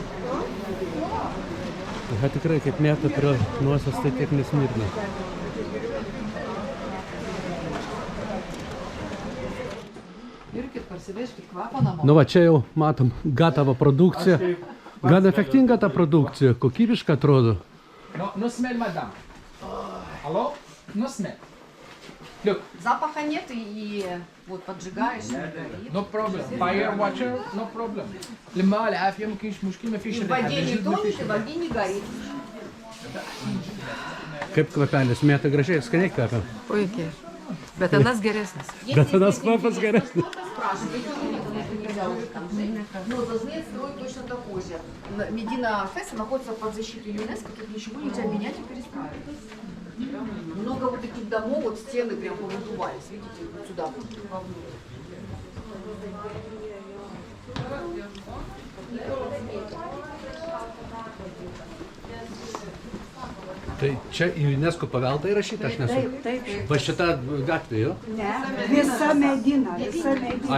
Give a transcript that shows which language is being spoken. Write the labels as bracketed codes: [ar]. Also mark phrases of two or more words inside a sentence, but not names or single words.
[lt] Aha, tikrai, kaip mėta prie nosies, tai tiek nesmirna. Irkit, parsiveškit kvapą namo. Nu va, čia jau matom gatavą produkciją. Gan efektinga ta produkcija, kokybiška atrodo. [en] No smell, madame. Алло? No smell. Look. [ru] Запаха нет и вот поджигаешь, не горит. [en] No problem. Fire watcher, no problem. [ar] لما العافية ما كاينش مشكل ما فيش [ru] И в воде не тонет, и в воде не горит. [lt] Kaip kvapelis, mėta gražiai, skaniai kvepia. Puikiai. Bet anas geresnis. Bet anas kvapas geresnis. [ru] Ну, должны строить точно такой же. Медина Фесса находится под защитой ЮНЕСКО, тут ничего нельзя менять и перестраивать. Много вот таких домов, вот стены прям повыдувались, видите, вот сюда, вовнутрь. [lt] Tai čia į UNESCO paveldą įrašyta, aš nesu. Taip. Va šita gatvė, jo? Ne, visa medina, visa medina.